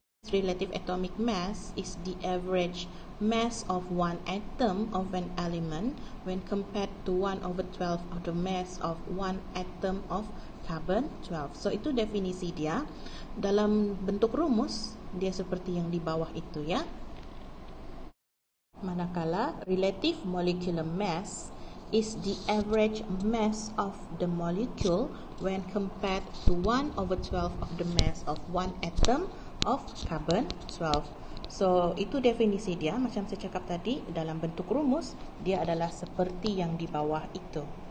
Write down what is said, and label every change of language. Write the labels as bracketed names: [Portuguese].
[English] Relative atomic mass is the average mass of one atom of an element when compared to 1/12 of the mass of one atom of carbon 12. [Malay] So itu definisi dia. Dalam bentuk rumus dia seperti yang di bawah itu ya. [English] Manakala relative molecular mass is the average mass of the molecule when compared to 1/12 of the mass of one atom of carbon 12. [Malay] So itu definisi dia. Macam saya cakap tadi, dalam bentuk rumus dia adalah seperti yang di bawah itu.